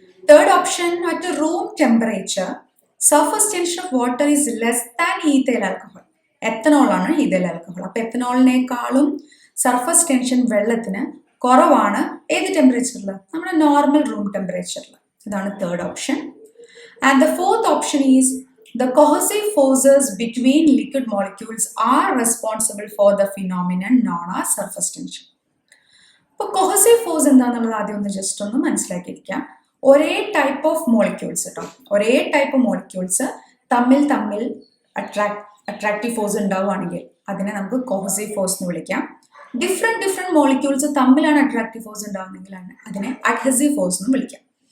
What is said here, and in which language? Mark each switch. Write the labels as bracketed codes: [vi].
[en] Third option, at room temperature surface tension of water is less than ethyl alcohol. [ml] എത്തനോളാണ് ethyl alcohol. അപ്പോൾ എത്തനോളിനേക്കാളും surface tension വെള്ളത്തിന് കുറവാണ് ഏത് ടെമ്പറേച്ചറിൽ? നമ്മുടെ നോർമൽ റൂം ടെമ്പറേച്ചറിൽ. ഇതാണ് third option. [en] And the fourth option is the cohesive forces between liquid molecules are responsible for the phenomenon known as surface tension. [ml] അപ്പോൾ cohesive force എന്താണെന്നുള്ളത് ആദ്യം ഒന്ന് ജസ്റ്റ് ഒന്ന് മനസ്സിലാക്കിയിരിക്കാം. ഒരേ ടൈപ്പ് ഓഫ് മോളിക്യൂൾസ് കേട്ടോ, ഒരേ ടൈപ്പ് മോളിക്യൂൾസ് തമ്മിൽ അട്രാക്റ്റീവ് ഫോഴ്സ് ഉണ്ടാവുകയാണെങ്കിൽ അതിനെ നമുക്ക് കൊഹസീവ് ഫോഴ്സ് എന്ന് വിളിക്കാം. ഡിഫറെൻറ്റ് മോളിക്യൂൾസ് തമ്മിലാണ് അട്രാക്റ്റീവ് ഫോഴ്സ് ഉണ്ടാവുന്നെങ്കിൽ അതിനെ അഡ്ഹസീവ് ഫോഴ്സ് എന്ന് വിളിക്കാം.